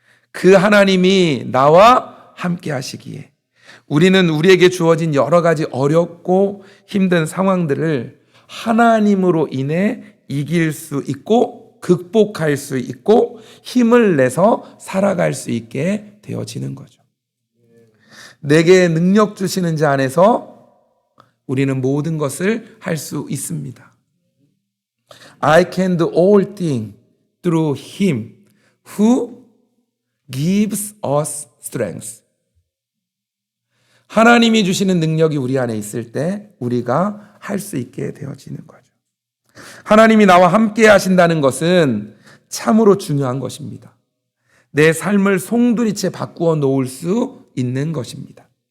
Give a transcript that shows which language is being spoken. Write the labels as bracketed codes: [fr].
[ko] 그 하나님이 나와 함께 하시기에 우리는 우리에게 주어진 여러 가지 어렵고 힘든 상황들을 하나님으로 인해 이길 수 있고 극복할 수 있고 힘을 내서 살아갈 수 있게 되어지는 거죠. 내게 능력 주시는 자 안에서 우리는 모든 것을 할 수 있습니다. [en] I can do all things through Him who gives us strength. [ko] 하나님이 주시는 능력이 우리 안에 있을 때 우리가 할 수 있게 되어지는 거죠. 하나님이 나와 함께 하신다는 것은 참으로 중요한 것입니다. 내 삶을 송두리째 바꾸어 놓을 수 있는 것입니다.